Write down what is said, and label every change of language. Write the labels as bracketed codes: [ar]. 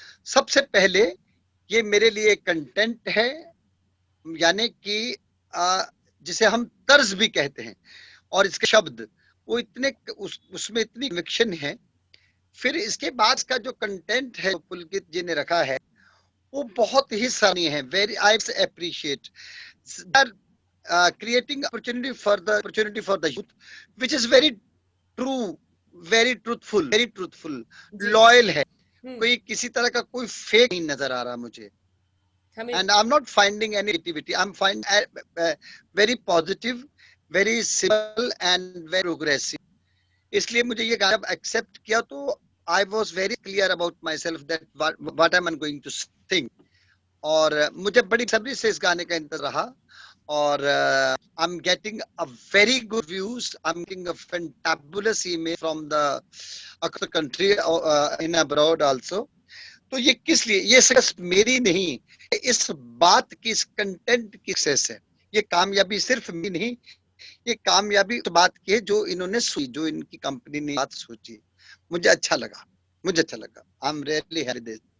[hi] सबसे पहले ये मेरे लिए कंटेंट है, यानी कि जिसे हम तर्ज भी कहते हैं, और इसके शब्द वो इतने उसमें इतनी कन्विक्शन है। फिर इसके बाद का जो कंटेंट है पुलकित जी ने रखा है वो बहुत ही सराहनीय है। [en] Very I appreciate creating opportunity for the youth, which is very true, very truthful, loyal है। [hi] कोई किसी तरह का कोई फेक नहीं नजर आ रहा मुझे। [en] And I'm not finding any negativity. I'm finding very positive, very simple and very progressive. [hi] इसलिए मुझे ये गाना एक्सेप्ट किया तो [en] I was very clear about myself that what am I going to sing. [hi] और मुझे बड़ी सब्री से इस गाने का इंतजार रहा और [en] I'm getting a very good views. I'm getting a fantabulous email from the other country in abroad also. [hi] तो ये किस लिए, ये सक्सेस मेरी नहीं, इस बात की, इस कंटेंट की सक्सेस है। ये कामयाबी सिर्फ मेरी नहीं, ये कामयाबी तो बात की है जो इन्होंने सोची, जो इनकी कंपनी ने बात सोची। मुझे अच्छा लगा। [en] I am really happy.